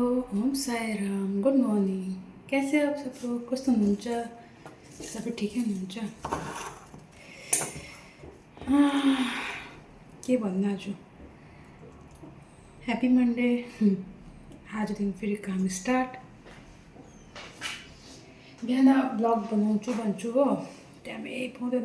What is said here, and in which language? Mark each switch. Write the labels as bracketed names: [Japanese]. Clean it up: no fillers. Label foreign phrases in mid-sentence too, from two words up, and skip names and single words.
[Hindi] ओम साई राम। [English] good morning. [Hindi] कैसे आप सब लोग? [Nepali] कस्तो हुनुहुन्छ? सबै ठिकै हुनुहुन्छ? के भन्नु आज? [English] Happy Monday. [Nepali] आजदेखि फेरि काम स्टार्ट। बिहान ब्लग बनाउँछु भन्छु हो, टाइमै पाउँदैन।